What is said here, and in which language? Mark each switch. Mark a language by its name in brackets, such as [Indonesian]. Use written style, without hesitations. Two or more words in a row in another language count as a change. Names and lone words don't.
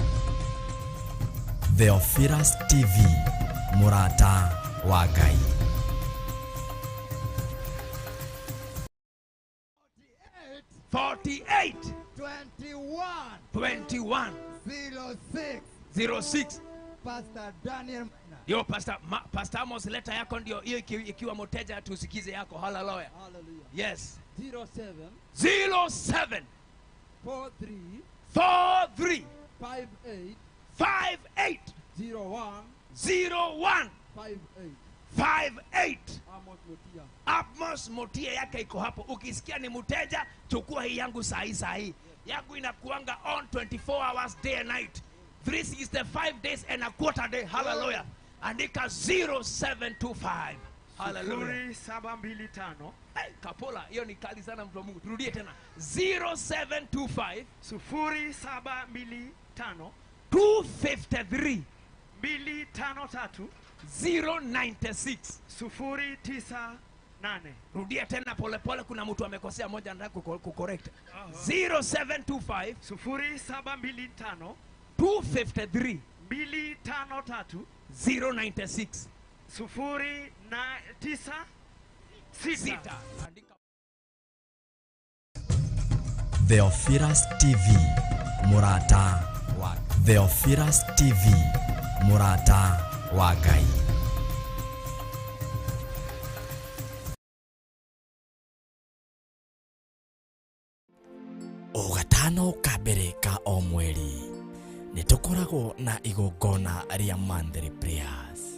[Kikuyu] Theophilus TV, MURATA wa Ngai. [Swahili] 48 21 21 06 06. Pastor Daniel Maina. Yo, Pastor Amos, leta yako ndio hiyo ikiwa mteja tusikize yako. Hallelujah. Hallelujah. Yes. 07 07 43 43 58 58 01 01 58 58. Amos Mutia. Amos Mutia yake iko hapo. Ukisikia ni mteja, chukua hii yangu saa hii. Yangu inakuanga [English] on 24 hours day and night. 365 days and a quarter day. [Swahili] Hallelujah. Andika 0725. Hallelujah. 0725. Hey, Kapola, hiyo ni kali sana mtu wa Mungu. Turudie tena. 0725 0725 253 253 096. 098. Rudia tena pole pole, kuna mtu amekosea moja, nataka kucorrect. 0725 0725 253 253 096 096. Andika. [Kikuyu] Theophilus TV, MURATA wa Theophilus TV, MURATA wa Ngai. O gatano ka mbere ka o mweri nitukoragwo na igongona ria [English] monthly prayers.